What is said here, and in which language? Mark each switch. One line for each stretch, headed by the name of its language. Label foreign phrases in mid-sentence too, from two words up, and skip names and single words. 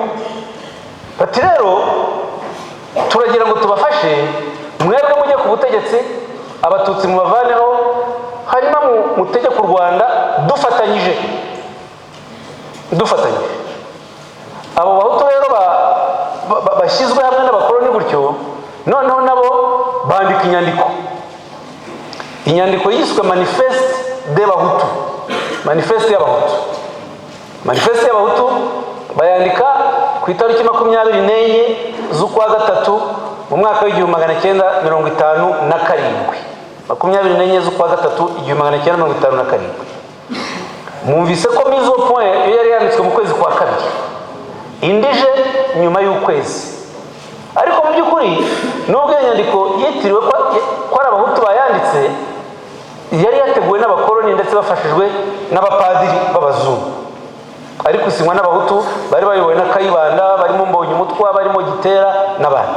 Kinyarwanda: Bati rero turagira ngo tubafashe, mwebwe mujye ku butegetsi, abatutsi mubavaneho, hanyuma mutegeke u Rwanda dufatanyije. Abo bahutu rero bashyizwe hamwe n'abakoloni gutyo, noneho nabo bandika inyandiko yiswe Manifeste des Bahutu, manifeste y'abahutu bayandika ku itariki 24 z'ukwa gatatu mu mwaka w'1957. 24 z'ukwa gatatu 1957. Mwumvise ko
French: mise au point
Kinyarwanda: iyo yari yanditswe mu kwezi kwa kabiri, indije nyuma y'ukwezi. Ariko mu by'ukuri nubwo iyo nyandiko yitiriwe ko ari abahutu bayanditse, yari yateguwe n'abakoloni ndetse bafashijwe n'abapadiri b'abazungu, ariko isinywa n'abahutu bari bayobowe na Kayibanda, barimo Mbonyumutwa, barimo Gitera n'abandi.